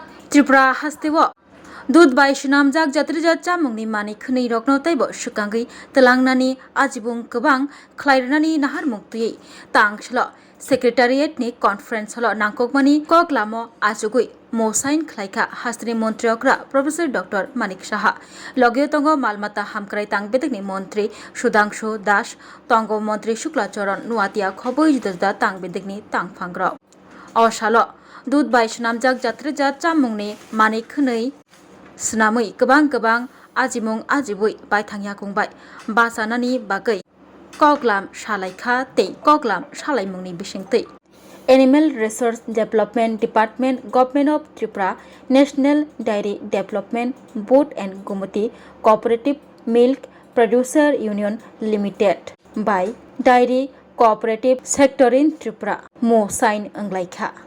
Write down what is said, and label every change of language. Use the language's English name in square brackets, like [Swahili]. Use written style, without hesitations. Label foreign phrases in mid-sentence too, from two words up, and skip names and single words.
[Kok Borok] त्रिपुरा हास्तेव दूध बाई सुनामजाक जात्रिजात चामुंगनि मानि खनै रकनो तैबो सुकांगै तलांनानि आजिबुं गोबां ख्लायरनानि नाहार मुक्तयै तांसल सेक्रेटारियेट नि [English] conference hall [Kok Borok] नांककमानि ककलामो आजुगै मोसाइन ख्लायखा हास्त्रि मंत्री अग्रा प्रोफेसर डॉक्टर मानिक साहा लगे तंगो मालमाता हामक्राय तांगबेदकनि मंत्री सुधांशु दास तंगो मंत्री शुक्लाचरण नुआतिया खबै जुदा तांगबेदकनि तांगफांग्र असालो दूध बाई सुनामजाक जात्रिजात चामुंगनि मानि खनै सुनामै गोबां आजिमुं आजिबुइ बायथांया खुंबाय बासानानि बागै कगलाम सालायखा तै कगलाम सालायमुंनि बिसिंतै [English] Animal Resource Development Department Government of Tripura National Dairy Development Board and Gumti Cooperative Milk Producer Union Limited by Dairy Cooperative Sector in Tripura [Kok Borok] मो साइन अंगलाइखा।